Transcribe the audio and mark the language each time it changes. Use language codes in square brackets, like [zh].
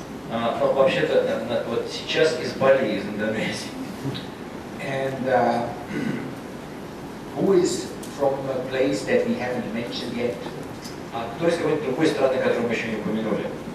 [ru] Ну, вообще-то, вот сейчас из Бали, из Индонезии. [en] And who is from a place that we haven't mentioned yet? [ru] Кто из какой-то другой страны, которую мы еще не упомянули?